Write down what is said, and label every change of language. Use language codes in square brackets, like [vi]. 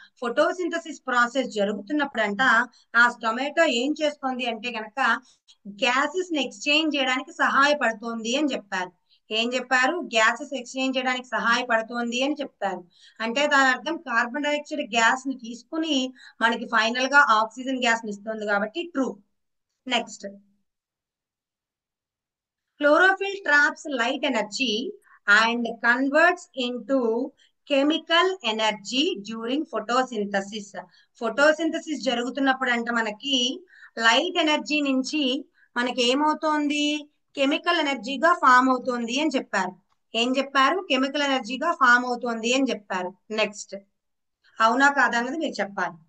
[te] Photosynthesis process జరుగుతున్నప్పుడు అంట ఆ టొమాటో ఏం చేస్తుంది అంటే గనక గ్యాసెస్ ని ఎక్స్చేంజ్ చేయడానికి సహాయపడుతుంది అని చెప్పారు. ఏం చెప్పారు? గ్యాసెస్ ఎక్స్చేంజ్ చేయడానికి సహాయపడుతుంది అని చెప్పారు. అంటే దాని అర్థం కార్బన్ డైఆక్సైడ్ గ్యాస్ ని తీసుకుని మనకి ఫైనల్ గా ఆక్సిజన్ గ్యాస్ ని ఇస్తుంది కాబట్టి true. [en] Next, chlorophyll traps light energy and converts into chemical energy during photosynthesis. [te] Photosynthesis జరుగుతున్నప్పుడు అంట మనకి లైట్ ఎనర్జీ నుంచి మనకి ఏమవుతోంది? కెమికల్ ఎనర్జీగా ఫామ్ అవుతోంది అని చెప్పారు. ఏం చెప్పారు? కెమికల్ ఎనర్జీగా ఫామ్ అవుతోంది అని చెప్పారు. నెక్స్ట్, అవునా కాదా అన్నది మీరు చెప్పాలి.